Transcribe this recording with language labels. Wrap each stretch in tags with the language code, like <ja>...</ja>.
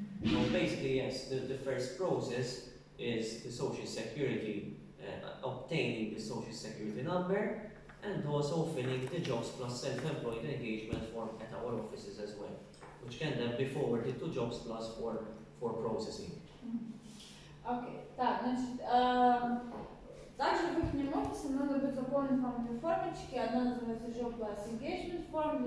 <en>So basically, yes, the first process is the social security, obtaining the social security number, and also filling the jobs plus self-employed engagement form at our offices as well, which can then be forwarded to jobs plus for processing.</en> <ru>Окей, так, значит, также в их офисе надо будет заполнить вам 2 формочки. Одна называется Job Plus Engagement Form.</ru>